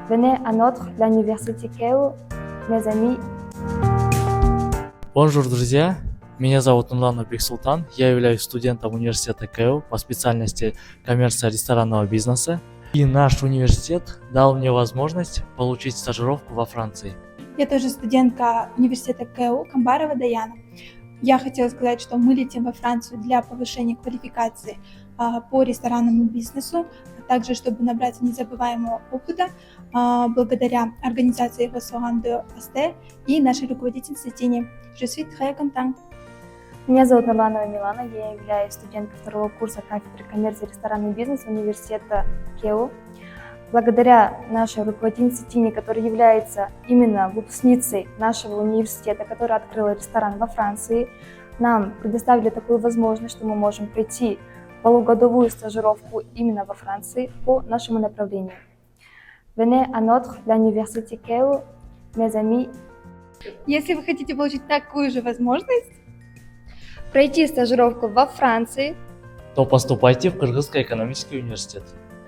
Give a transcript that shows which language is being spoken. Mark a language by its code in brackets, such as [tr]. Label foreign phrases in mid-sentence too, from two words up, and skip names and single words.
[fr] Venez à notre l'université KU, mes amis. [ru] Бонжур, друзья! Меня зовут Нурлан Бексултан. Я являюсь студентом университета КЭУ по специальности коммерция ресторанного бизнеса. И наш университет дал мне возможность получить стажировку во Франции. Я тоже студентка университета КЭУ Камбарова Даяна. Я хотела сказать, что мы летим во Францию для повышения квалификации по ресторанному бизнесу, а также чтобы набраться незабываемого опыта благодаря организации Restaurant de Asté и нашей руководительнице Тине. [fr] Je suis très content. [ru] Меня зовут Нурланова Милана, я являюсь студенткой второго курса кафедры коммерции и ресторанного бизнеса университета КЭУ. Благодаря нашей руководительнице Тине, которая является именно выпускницей нашего университета, которая открыла ресторан во Франции, нам предоставили такую возможность, что мы можем пройти полугодовую стажировку именно во Франции по нашему направлению. [fr] Venez à notre l'université KU, mes amis. [ru] Если вы хотите получить такую же возможность, Пройти стажировку во Франции, То поступайте в Кыргызский экономический университет.